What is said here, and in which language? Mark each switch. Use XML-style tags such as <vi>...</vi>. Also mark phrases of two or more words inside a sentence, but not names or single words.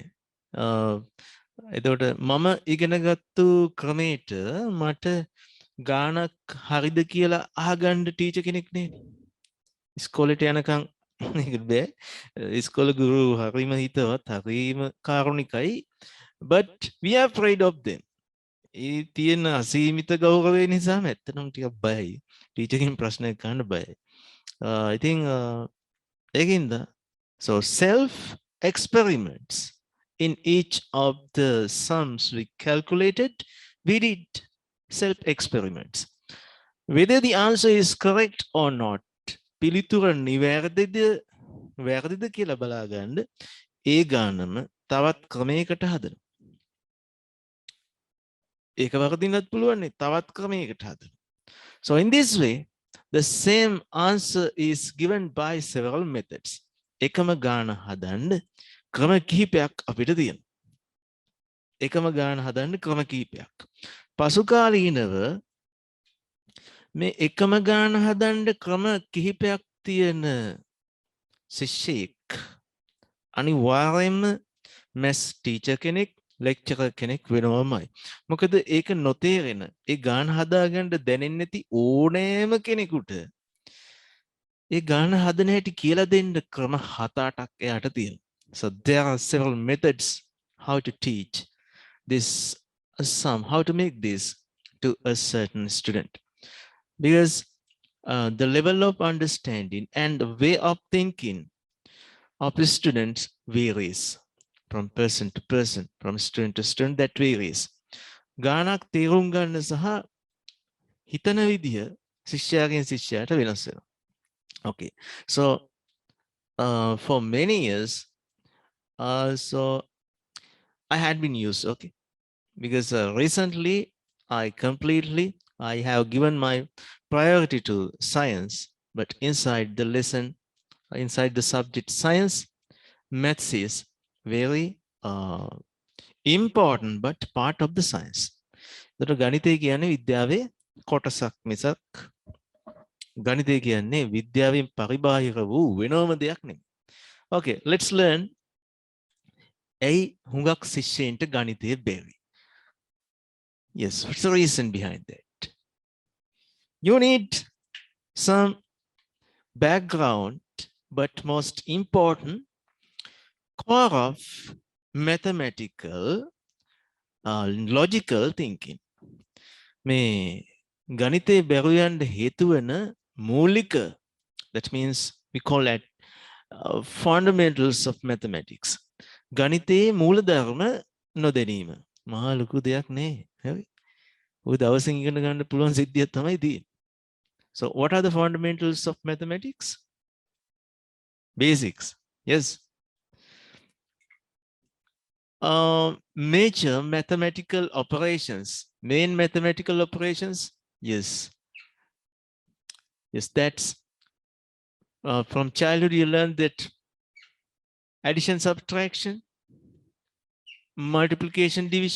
<si>එතකොට මම ඉගෙනගත්තු ක්‍රමයට මට ගානක් හරිද කියලා අහගන්න ටීචර් කෙනෙක් නෑනේ. ඉස්කෝලේට යනකම් ඒක බෑ. ඉස්කෝලේ ගුරු හරිම හිතවත් හරිම කාරුණිකයි.</si> <en>But we are afraid of them.</en> <si>ඒ තියෙන අසීමිත ගෞරවය නිසා ඇත්තටම ටිකක් බයයි. ටීචර් කෙනෙක් ප්‍රශ්නයක් අහන්න බයයි.</si> <en>I think ඒකින්ද so self experiments in each of the sums we calculated, we did self experiments. Whether the answer is correct or not,</en> <si>පිළිතුර වැරදිද කියලා බලා ගන්න ඒ ගානම තවත් ක්‍රමයකට හදනවා. ඒක වරදින්නත් පුළුවන් නේ තවත් ක්‍රමයකට හදනවා.</si> <en>So in this way, the same answer is given by several methods.</en> <si>එකම ගාන හදන්න ක්‍රම කිහිපයක් අපිට තියෙනවා. එකම ගාන හදන්න ක්‍රම කිහිපයක්. පසු කාලීනව මේ එකම ගාන හදන්න ක්‍රම කිහිපයක් තියෙන ශිෂ්‍යයෙක් අනිවාර්යයෙන්ම</si> <en>math teacher</en> <si>කෙනෙක් ලෙක්චරර් කෙනෙක් වෙනවමයි. මොකද ඒක නොතේරෙන ඒ ගාන හදාගන්න දැනෙන්නේ නැති ඕනෑම කෙනෙකුට ඒ ගාන හදන හැටි කියලා දෙන්න ක්‍රම 7-8ක් එයාට තියෙනවා.</si> <en>So there are several methods how to teach this sum, how to make this to a certain student. Because the level of understanding and the way of thinking of the students varies from person to person, from student to student, that varies.</en> <si>ගානක් තේරුම් ගන්න සහ හිතන විදිය ශිෂ්‍යයාගෙන් ශිෂ්‍යයාට වෙනස් වෙනවා.</si> <en>Okay, so for many years, so I had been used, okay, because recently I have given my priority to science, but inside the lesson, inside the subject science, maths is very important but part of the science.</en> <si>ඒතර ගණිතය කියන්නේ විද්‍යාවේ කොටසක් මිසක් ගණිතය කියන්නේ විද්‍යාවෙන් පරිබාහිර වූ වෙනම දෙයක් නෙමෙයි.</si> <en>Okay, let's learn.</en> <si>ඇයි හුඟක් ශිෂ්‍යයන්ට ගණිතය බැරි?</si> <en>Yes, what's the reason behind that? You need some background, but most important, core of mathematical logical thinking.</en> <si>මේ ගණිතේ බැරුව යන්න හේතු වෙන මූලික,</si> <en>that means we call that fundamentals of mathematics.</en> <si>ගණිතේ මූලධර්ම නොදැනීම මහා ලොකු දෙයක් නේ. හරි. ඔය දවසින් ඉගෙන ගන්න පුළුවන් සිද්ධියක් තමයි තියෙන්නේ.</si> <en>So what are the fundamentals of mathematics? Basics. Yes. Major mathematical operations, main mathematical operations. Yes. Yes, that's from childhood you learn that addition, subtraction, multiplication, division.</en>